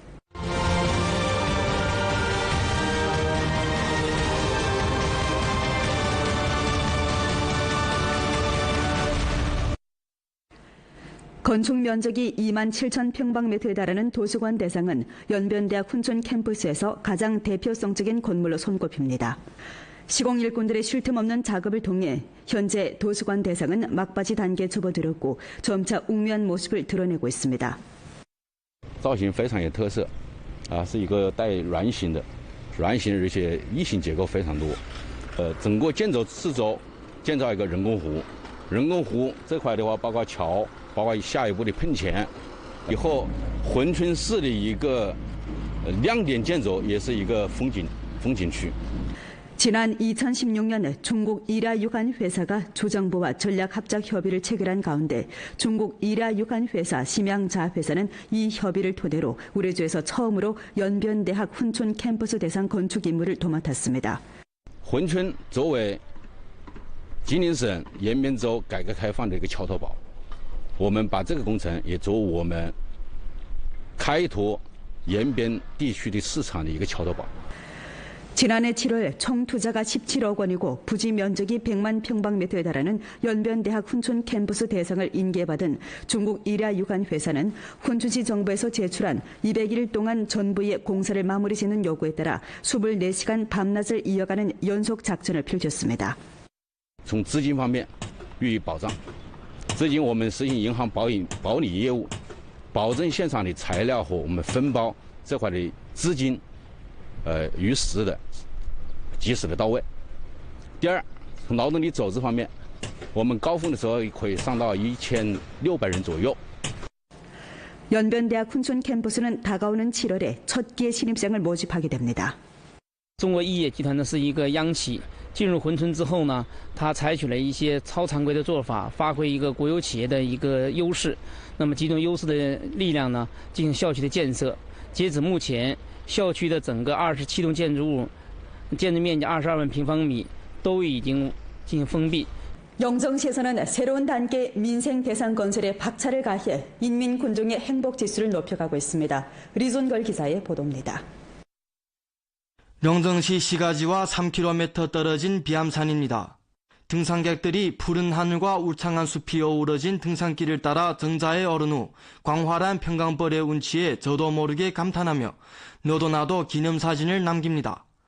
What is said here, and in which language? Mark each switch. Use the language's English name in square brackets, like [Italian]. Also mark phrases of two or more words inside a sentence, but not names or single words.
[Korean] 건축 면적이 2만 7천 평방미터에 달하는 도서관 대상은 연변대학 훈촌 캠퍼스에서 가장 대표성적인 건물로 손꼽힙니다. 시공 일꾼들의 쉴 틈 없는 작업을 통해 현재 도서관 대상은 막바지 단계에 접어들었고 점차 웅변 모습을 드러내고 있습니다. [Chinese] 造型非常有特色，是一个带圆形的，而且异形结构非常多。整个建筑四周建造一个人工湖，人工湖这块的话包括桥。包括下一步的喷泉，以后珲春市的一个亮点建筑，也是一个风景区。 [Korean] 지난 2016년 중국 일야 유한 회사가 주정부와 전략 합작 협의를 체결한 가운데 중국 일야 유한 회사 심양자 회사는 이 협의를 토대로 우레주에서 처음으로 연변대학 훈촌 캠퍼스 대상 건축 임무를 도맡았습니다. [Chinese] 珲春作为吉林省延边州改革开放的一个桥头堡。我们把这个工程也作为我们开拓延边地区的市场的一个桥头堡。 [Korean] 지난해 7월 총 투자가 17억 원이고 부지 면적이 100만 평방미터에 달하는 연변대학 훈촌 캠퍼스 대상을 인계받은 중국 일야 유한 회사는 훈춘시 정부에서 제출한 200일 동안 전부의 공사를 마무리 짓는 요구에 따라 24시간 밤낮을 이어가는 연속 작전을 펼쳤습니다. [Chinese] 从资金方面予以保障。资金我们实行银行保理业务，保证现场的材料和我们分包这块的资金，与时的及时的到位。第二，从劳动力组织方面，我们高峰的时候可以上到1600人左右。 [Korean] 연변대학 훈촌 캠퍼스는 다가오는 7월에 첫 기의 신입생을 모집하게 됩니다. [Chinese] 中国亿业集团呢是一个央企。 进入珲春之后呢，它采取了一些超常规的做法，发挥一个国有企业的一个优势。那么集中优势的力量呢，进行校区的建设。截止目前，校区的整个27栋建筑物，建筑面积22万平方米，都已经进行封闭。 [Korean] 영정시에서는 새로운 단계 민생 대상 건설에 박차를 가해 인민 군중의 행복 지수를 높여가고 있습니다. 리존걸 기자의 보도입니다. 영정시 시가지와 3km 떨어진 비암산입니다. 등산객들이 푸른 하늘과 울창한 숲이 어우러진 등산길을 따라 정자에 오른 후 광활한 평강벌의 운치에 저도 모르게 감탄하며 너도 나도 기념사진을 남깁니다.